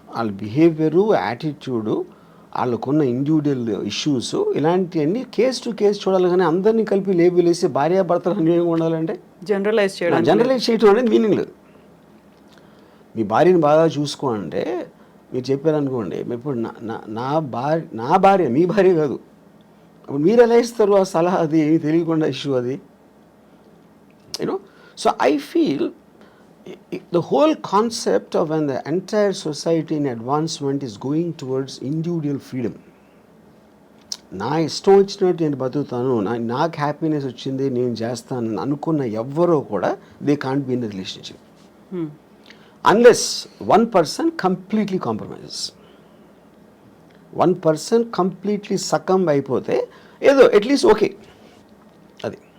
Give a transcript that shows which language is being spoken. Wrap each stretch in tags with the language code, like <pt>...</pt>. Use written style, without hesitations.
<te>వాళ్ళ behaviour, attitude, వాళ్ళకున్న individual issues, ఇలాంటివన్నీ కేస్ టు కేస్ చూడాలి. కానీ అందరినీ కలిపి లేబుల్ వేసి భార్యాభర్తలు అన్యోన్యంగా ఉండాలంటే జనరలైజ్ చేయడం జనరలైజ్ చేయడం అనేది మీనింగ్ లేదు. మీ భార్యని బాగా చూసుకో అంటే మీరు చెప్పారనుకోండి, ఇప్పుడు నా భార్య మీ భార్య కాదు, అప్పుడు మీరు ఎలా ఇస్తారు ఆ సలహా? అది ఏమి తెలియకుండా ఇష్యూ అది, you know.</te> <en>So I feel the whole concept of when the entire society in advancement is going towards individual freedom.</en> <te>నా ఇష్టం వచ్చినట్టు నేను బతుకుతాను, నాకు హ్యాపీనెస్ వచ్చింది నేను చేస్తాను అనుకున్న ఎవ్వరూ కూడా</te> <en>They can't be in the relationship unless one person completely compromises. One person completely succumb</en> <te>అయిపోతే ఏదో అట్లీస్ట్ ఓకే అది.</te>